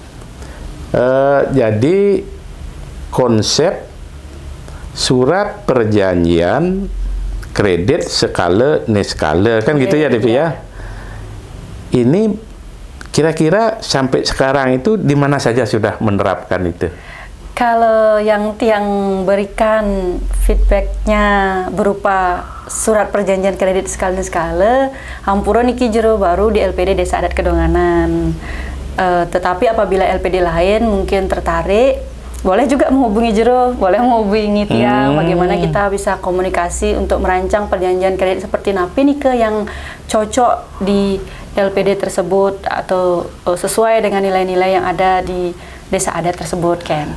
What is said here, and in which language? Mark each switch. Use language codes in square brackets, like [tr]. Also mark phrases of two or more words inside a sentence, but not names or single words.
[id] Jadi konsep surat perjanjian kredit skala niskala kan gitu ya Devi ya. Ini kira-kira sampai sekarang itu di mana saja sudah menerapkan itu? Kalau yang tiang berikan feedbacknya berupa surat perjanjian kredit skala niskala, [ban] hampura niki jero [id] baru di LPD Desa Adat Kedonganan. Tetapi apabila LPD lain mungkin tertarik, boleh juga menghubungi jero, boleh menghubungi tiang, bagaimana kita bisa komunikasi untuk merancang perjanjian kredit seperti napi nih yang cocok di LPD tersebut atau sesuai dengan nilai-nilai yang ada di desa adat tersebut kan.